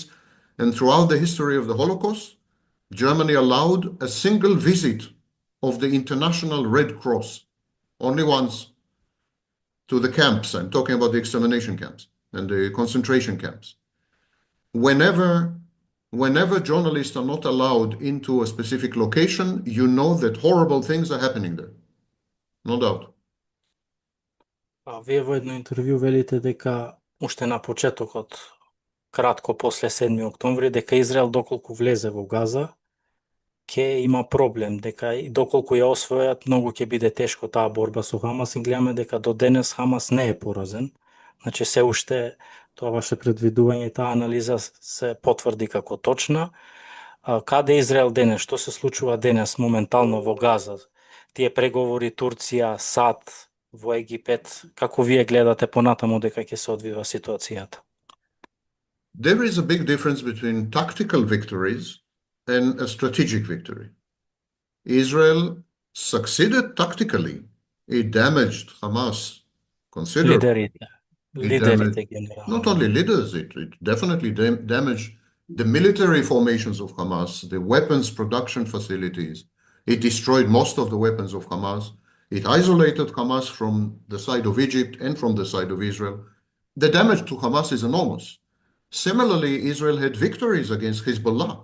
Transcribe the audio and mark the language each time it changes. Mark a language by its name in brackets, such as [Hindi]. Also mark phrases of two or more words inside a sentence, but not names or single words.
[English] And throughout the history of the Holocaust, Germany allowed a single visit of the International Red Cross, only once, to the camps. I'm talking about the extermination camps and the concentration camps. Whenever journalists are not allowed into a specific location, you know that horrible things are happening there. No doubt. [Macedonian] Вие во едно интервју велите дека уште на почетокот, кратко после 7 октомври, дека Израел доколку влезе во Газа, ќе има проблем, дека и доколку ја освојат, многу ќе биде тешко таа борба со Хамас и гледаме дека до денес Хамас не е поразен. Значи се уште тоа ваше предвидување, таа анализа се потврди како точна. Каде е Израел денес? Што се случува денес моментално во Газа? Тие преговори Турција, САД, во Египет, како вие гледате понатаму дека ќе се одвива ситуацијата? [English] There is a big difference between tactical victories and a strategic victory. Israel succeeded tactically. It damaged Hamas considerably. [Macedonian] Лидерите генерално. [English] Not only leaders, it definitely damaged the military formations of Hamas, the weapons production facilities. It destroyed most of the weapons of Hamas. It isolated Hamas from the side of Egypt and from the side of Israel. The damage to Hamas is enormous. Similarly, Israel had victories against Hezbollah.